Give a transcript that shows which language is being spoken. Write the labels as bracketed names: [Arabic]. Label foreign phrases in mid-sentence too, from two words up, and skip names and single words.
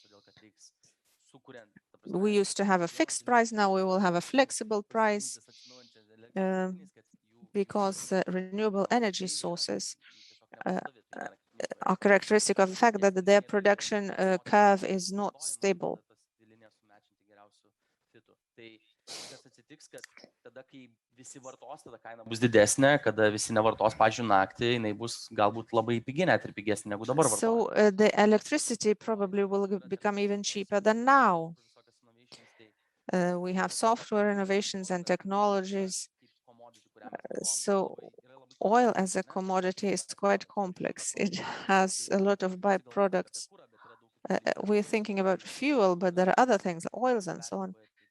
[English] We used to have a fixed price, now we will have a flexible price because renewable energy sources are characteristic of the fact that their production curve is not stable. [Lithuanian] Tada, kai visi vartos, tada kaina bus didesnė, kada visi nevartos, pavyzdžiui, naktį, jinai bus galbūt labai pigi, net ir pigesnė negu dabar vartojama. [English] So the electricity probably will become even cheaper than now. We have software innovations and technologies. So oil as a commodity is quite complex. It has a lot of byproducts. We're thinking about fuel, but there are other things, oils and so on.